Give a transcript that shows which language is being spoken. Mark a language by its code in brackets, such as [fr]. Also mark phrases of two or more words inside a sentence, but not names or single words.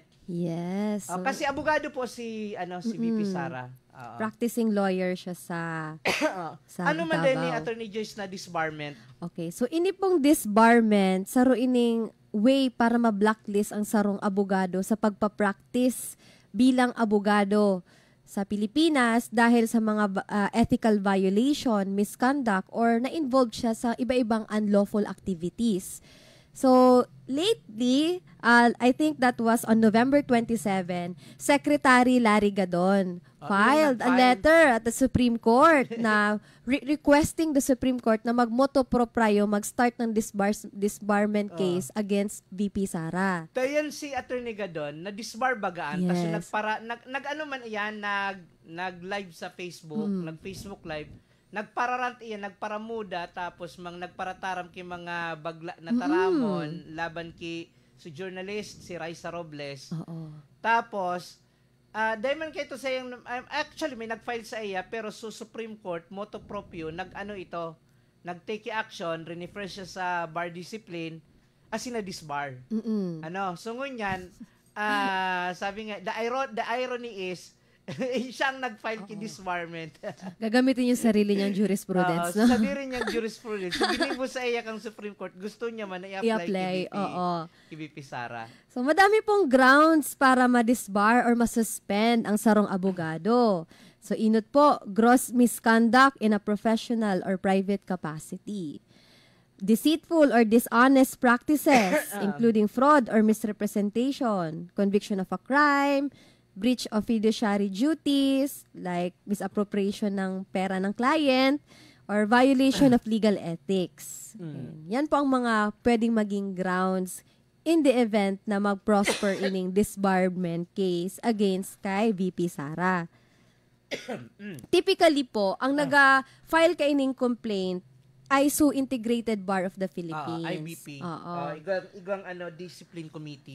[en] Yes. [tl] Kasi abogado po si VP Sara. [en] Practicing lawyer [tl] siya sa [bik] ano man din ni Attorney Joyce na disbarment? [en] Okay. [bik] So, ini pong disbarment, saro ining way para ma-blacklist ang sarong abogado sa pagpa-practice bilang abogado sa Pilipinas dahil sa mga [en] ethical violation, misconduct, [bik] or na-involved siya sa iba-ibang [en] unlawful activities. So, lately, I think that was on November 27, Secretary Larry Gadon filed a letter at the Supreme Court na requesting the Supreme Court [tl] na mag-motu proprio, mag-start ng [en] disbarment case against VP Sara. [bik] Tayan si Attorney Gadon na disbar bagaan. [en] Yes. [bik] Kasi nag-live sa Facebook, nag-Facebook live, nagpararant iyan, nagparamuda, tapos nagparataram ki mga bagla na taramon, laban ki si journalist, si Raisa Robles. [tl] Tapos, dahil man kayo sa yung, actually may nag-file sa iya, pero sa Supreme Court, motu proprio, [en] nag-take action, refer [tl] siya sa [en] bar discipline, as in a disbar. [bik] So ngunyan, sabi nga, [en] the irony is, [bik] siya ang nag-file ki disbarment. [tl] Gagamitin yung sarili niyang jurisprudence. [bik] Sabi rin niyang jurisprudence. So, ginibo sa iya kang Supreme Court, gusto niya man i-apply kay VP Sara. So, madami pong grounds para ma-disbar or ma-suspend ang sarong abogado. So, inot po, [en] gross misconduct in a professional or private capacity. Deceitful or dishonest practices, including fraud or misrepresentation, conviction of a crime, breach of fiduciary duties, like misappropriation [tl] ng pera ng [en] client, or violation of legal ethics. [bik] Yan po ang mga pwedeng maging grounds [en] in the event [bik] na mag-prosper ining [en] disbarment case against [bik] kay VP Sara. Typically po, ang naga-file ka ining complaint ISO Integrated Bar of the Philippines. IBP. Igang discipline committee.